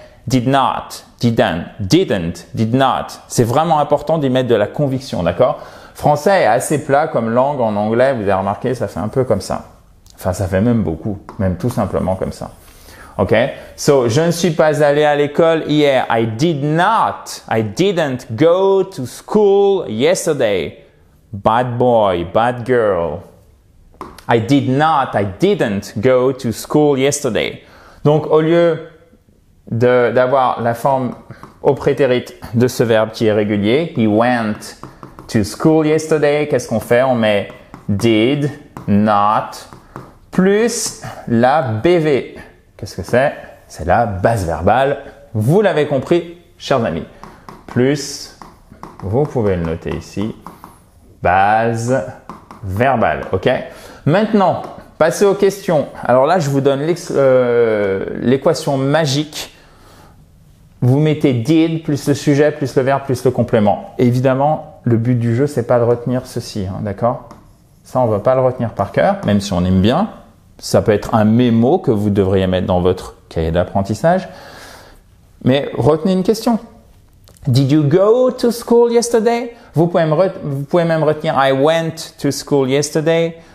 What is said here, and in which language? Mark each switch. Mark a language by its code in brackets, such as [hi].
[en] Did not, didn't, did not. [fr] C'est vraiment important d'y mettre de la conviction, d'accord? Français est assez plat comme langue en anglais. Vous avez remarqué, ça fait un peu comme ça. Enfin, ça fait même beaucoup, même tout simplement comme ça. OK? So, je ne suis pas allé à l'école hier. [en] I didn't go to school yesterday. Bad boy, bad girl. I didn't go to school yesterday. [fr] Donc, au lieu d'avoir la forme au prétérit de ce verbe qui est régulier, [en] he went to school yesterday, [fr] qu'est-ce qu'on fait? On met [en] did not [fr] plus la BV. Qu'est-ce que c'est? C'est la base verbale. Vous l'avez compris, chers amis. Plus, vous pouvez le noter ici, base verbale. OK? Maintenant, passez aux questions. Alors là, je vous donne l'équation magique. Vous mettez did plus le sujet, plus le verbe, plus le complément. Évidemment, le but du jeu, c'est pas de retenir ceci, hein, d'accord? Ça, on ne va pas le retenir par cœur, même si on aime bien. Ça peut être un mémo que vous devriez mettre dans votre cahier d'apprentissage. Mais retenez une question. [en] Did you go to school yesterday? [fr] Vous pouvez même retenir [en] I went to school yesterday.